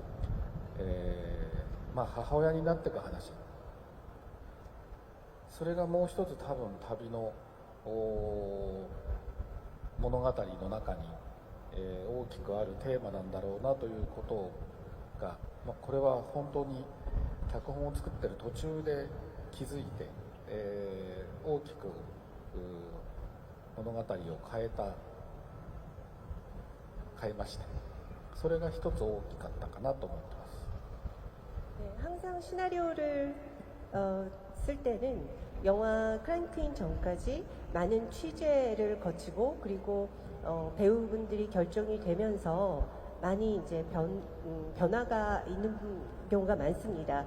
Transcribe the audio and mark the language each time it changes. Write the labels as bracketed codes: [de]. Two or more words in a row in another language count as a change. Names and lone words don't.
[ja] 母親になっていく話、それがもう一つ多分旅の物語の中に、大きくあるテーマなんだろうなということが、これは本当に脚本を作ってる途中で気づいて、大きく物語を変えました。それが一つ大きかったかなと思ってます。 [ko] 네, 항상 시나리오를 쓸 때는 영화 크랭크인 전까지 많은 취재를 거치고 그리고 배우분들이 결정이 되면서 많이 이제 변화가 있는 경우가 많습니다.